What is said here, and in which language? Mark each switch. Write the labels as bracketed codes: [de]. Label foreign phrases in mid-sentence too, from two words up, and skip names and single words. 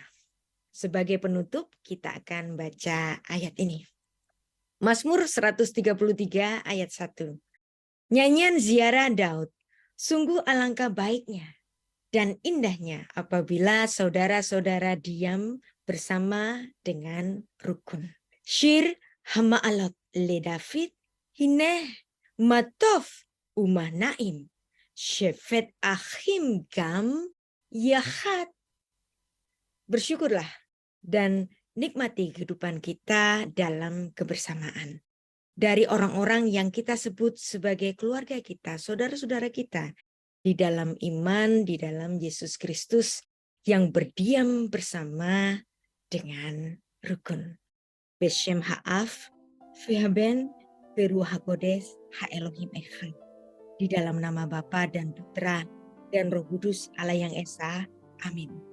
[id] Sebagai penutup, kita akan baca ayat ini. Mazmur 133 ayat 1. Nyanyian ziarah Daud, sungguh alangkah baiknya dan indahnya apabila saudara-saudara diam bersama dengan rukun. [he] שיר המעלות לדוד הנה מה טוב ומה נעים שבת אחים גם יחד. [id] Bersyukurlah dan nikmati kehidupan kita dalam kebersamaan. Dari orang-orang yang kita sebut sebagai keluarga kita, saudara-saudara kita, di dalam iman, di dalam Yesus Kristus yang berdiam bersama dengan rukun. [he] בשם האב והבן ורוח הקודש, האלוהים אחד. [id] Di dalam nama Bapa dan Putra dan Roh Kudus Allah yang Esa. Amin.